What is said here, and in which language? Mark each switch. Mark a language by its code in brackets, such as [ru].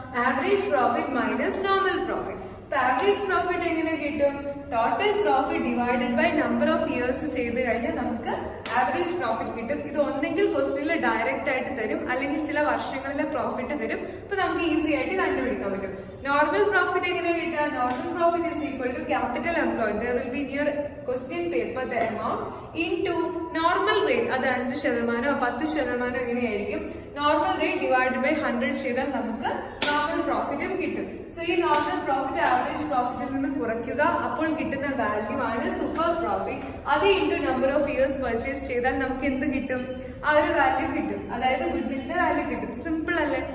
[en] Average profit minus normal profit. [ml] Average profit എങ്ങനെ കിട്ടും? Total profit divided by number of years ചെയ്ത് കഴിഞ്ഞാൽ നമുക്ക് ആവറേജ് പ്രോഫിറ്റ് കിട്ടും. ഇത് ഒന്നെങ്കിൽ ക്വസ്റ്റ്യനിൽ ഡയറക്റ്റ് ആയിട്ട് തരും, അല്ലെങ്കിൽ ചില വർഷങ്ങളിലെ പ്രോഫിറ്റ് തരും. അപ്പൊ നമുക്ക് ഈസി ആയിട്ട് കണ്ടുപിടിക്കാൻ പറ്റും. നോർമൽ പ്രോഫിറ്റ് എങ്ങനെ കിട്ടുക? [en] Normal profit is equal to capital employed, there will be in your question paper the amount into normal rate. [ml] അത് 5%, 10% എങ്ങനെയായിരിക്കും? നോർമൽ റേറ്റ് ഡിവൈഡഡ് ബൈ 100 ചെയ്താൽ നമുക്ക് നോർമൽ പ്രോഫിറ്റും കിട്ടും. സോ ഈ നോർമൽ പ്രോഫിറ്റ് ആവറേജ് പ്രോഫിറ്റിൽ നിന്ന് കുറയ്ക്കുക, അപ്പോൾ കിട്ടുന്ന വാല്യൂ ആണ് സൂപ്പർ പ്രോഫിറ്റ്. അത് into number of years purchase ചെയ്താൽ നമുക്ക് എന്ത് കിട്ടും? ആ ഒരു വാല്യൂ കിട്ടും, അതായത് ഗുഡ്വില്ലിന്റെ വാല്യൂ കിട്ടും. സിമ്പിൾ അല്ലേ?